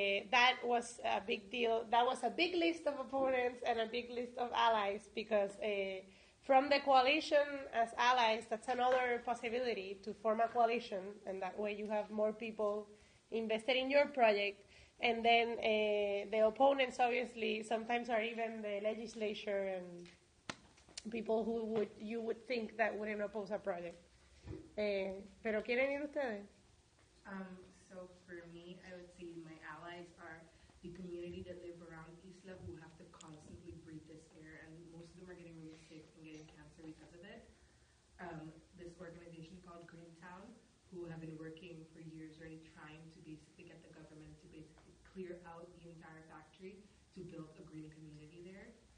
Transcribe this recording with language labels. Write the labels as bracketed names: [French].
[English] That was a big deal. That was a big list of opponents and a big list of allies, because from the coalition as allies, that's another possibility, to form a coalition, and that way you have more people invested in your project. And then the opponents, obviously, sometimes are even the legislature and people who you would think that wouldn't oppose a project. [Spanish] ¿Pero quieren ir ustedes? [English] So for me, I would say my allies are the community that live around Isla, who have to constantly breathe this air, and most of them are getting really sick and getting cancer because of it. This organization called Green Town, who have been working for years already, trying to basically get the government to basically clear out the entire factory to build a green community there.